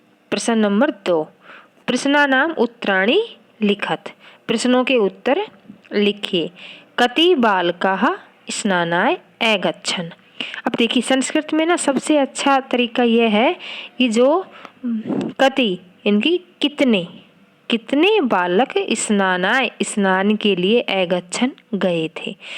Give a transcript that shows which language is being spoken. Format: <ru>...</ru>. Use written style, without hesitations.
<hi>प्रश्न नंबर 2,</hi> <sa>प्रश्नानाम उत्तराणि लिखत,</sa> <hi>प्रश्नों के उत्तर लिखिए।</hi> <sa>कति बालकाः स्नानाय अगच्छन्।</sa> <hi>अब देखिए, संस्कृत में ना सबसे अच्छा तरीका यह है कि जो कति, इनकी कितने, कितने बालक स्नानाय, स्नान के लिए अगच्छन् गए थे।</hi>